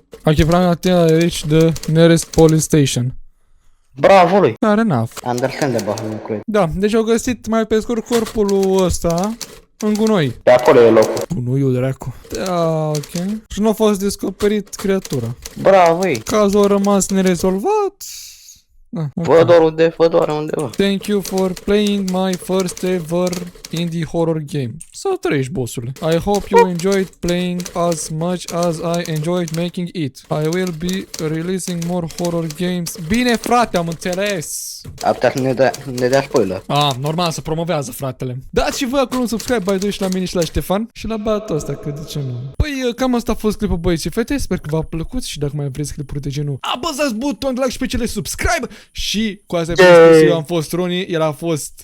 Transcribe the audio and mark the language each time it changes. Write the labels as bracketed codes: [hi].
[en] Ok, [ro] vreau să [en] reach the nearest police station. [ro] Bravo lui. [en] Fair enough. Understandable, [ro] nu cred. Da, deci au găsit mai pe scurt corpul ăsta în gunoi. Pe acolo e locul. Gunoiul dracu. Da, ok. Și nu a fost descoperit creatura. Bravo, ei. Cazul a rămas nerezolvat. Da, Vă doar undeva. [en] Thank you for playing my first ever indie horror game. [ro] Să trăiești, bossule. [en] I hope you enjoyed playing as much as I enjoyed making it. I will be releasing more horror games. [ro] Bine, frate, am înțeles. Ar putea să ne dea spoiler. Normal, să promovează, fratele. Dați și voi acolo un subscribe, [en] by the way, [ro] și la mine și la Ștefan și la băiatul ăsta, că de ce nu? Păi, cam asta a fost clipul, băieți și fete. Sper că v-a plăcut și dacă mai vreți clipuri de genul, apăsați butonul de like și pe cele subscribe. Și cu asta eu am fost Roni, el a fost